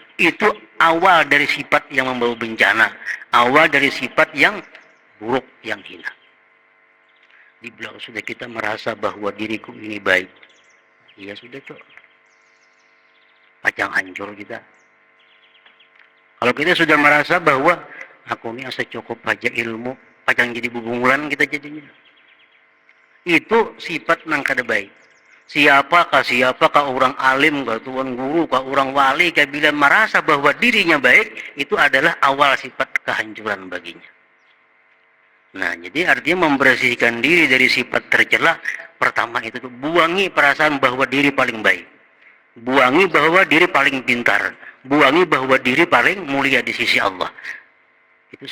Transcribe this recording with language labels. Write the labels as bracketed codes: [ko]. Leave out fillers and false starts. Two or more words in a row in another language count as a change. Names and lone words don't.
[id] Itu awal dari sifat yang membawa bencana, awal dari sifat yang buruk, yang hina. Dibilang sudah kita merasa bahwa diriku ini baik, ya sudah cok, pacang hancur kita. Kalau kita sudah merasa bahwa aku ini asa cukup aja ilmu, [bjn] pacang jadi bubungulan [id] kita jadinya. Itu sifat nang kada baik. Siapakah orang alim, kah tuan guru, kah orang wali, kah bila merasa bahwa dirinya baik, itu adalah awal sifat kehancuran baginya. Nah, jadi artinya membersihkan diri dari sifat tercela, pertama itu tuh, buangi perasaan bahwa diri paling baik. Buangi bahwa diri paling pintar. Buangi bahwa diri paling mulia di sisi Allah.